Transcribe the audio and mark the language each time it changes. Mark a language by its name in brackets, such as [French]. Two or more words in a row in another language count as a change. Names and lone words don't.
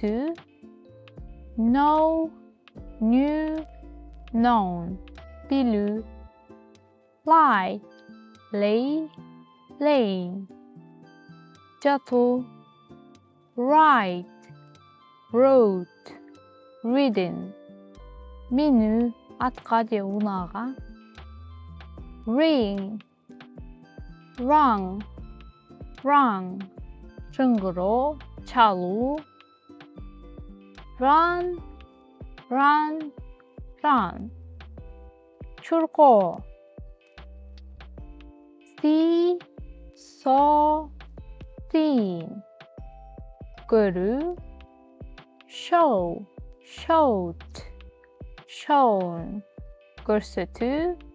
[English] Өсүү. Know, knew, known, bilүү, lie, lay, laying, жатуу, ride, wrote, ridden, [Kyrgyz] минүү, атка же унаага, [English] ring, rung, rung, [Kyrgyz] чыңгыроо, чалуу, [English] run, run, run, чуркоо, see, saw, seen, көрүү, show, showed, shown, көрсөтүү,